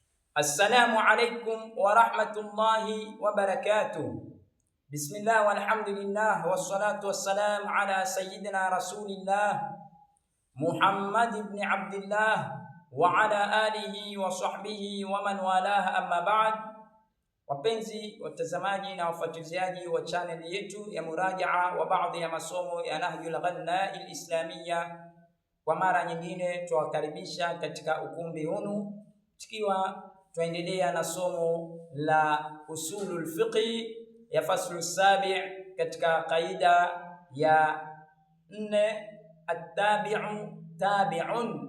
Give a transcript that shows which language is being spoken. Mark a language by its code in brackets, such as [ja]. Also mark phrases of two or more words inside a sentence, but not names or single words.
[ar] السلام عليكم ورحمة الله وبركاته. بسم الله والحمد لله والصلاة والسلام على سيدنا رسول الله محمد بن عبد الله وعلى آله وصحبه ومن والاه، أما بعد. [sw] Wapenzi watazamaji na wafuatiliaji wa channel yetu ya murajaa wa baadhi ya masomo ya Nahjul Ghanna al-Islamiyya, kwa mara nyingine tuwakaribisha katika ukumbi hunu tukiwa tuendelea na somo la [ar] أصول الفقه [sw] ya [ar] الفصل السابع' [sw] katika qaida ya 4, [ar] التابع تابع.